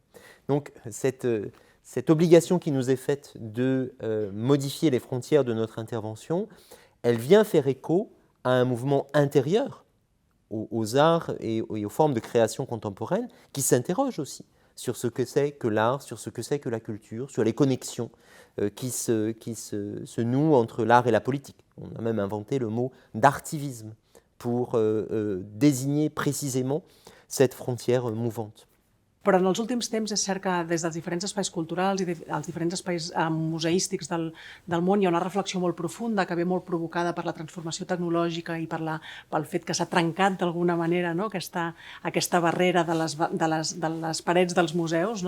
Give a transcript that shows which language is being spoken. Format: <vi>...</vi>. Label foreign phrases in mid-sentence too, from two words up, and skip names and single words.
<fr>Donc, cette obligation qui nous est faite de modifier les frontières de notre intervention, elle vient faire écho à un mouvement intérieur aux arts et aux formes de création contemporaine qui s'interroge aussi sur ce que c'est que l'art, sur ce que c'est que la culture, sur les connexions qui se nouent entre l'art et la politique. On a même inventé le mot d'artivisme pour désigner précisément cette frontière mouvante.</fr> <ca>Però en els últims temps és cert que des dels diferents espais culturals i dels diferents espais museístics del món hi ha una reflexió molt profunda que ve molt provocada per la transformació tecnològica i pel fet que s'ha trencat d'alguna manera, no? aquesta barrera de les parets dels museus, no?</ca>